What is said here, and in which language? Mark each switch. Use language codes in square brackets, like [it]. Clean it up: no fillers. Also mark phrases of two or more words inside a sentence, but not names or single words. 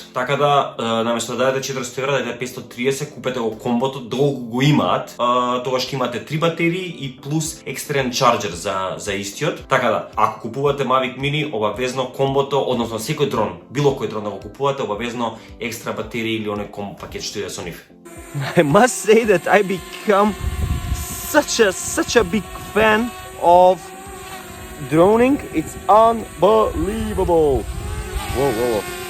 [mk] Така да наместо да дадете 400 евра, дадете 530, купете го комбото, долго го имаат, тогаш ќе имате 3 батерии и плюс екстерен чарџер за истиот. Така да, ако купувате Mavic Mini, обавезно комбото, односно секој дрон, било кој дрон да го купувате, обавезно екстра батерии или оној комбо пакет што иде со нив. [en] I must say that I become such a big fan of droning. It's unbelievable. Whoa.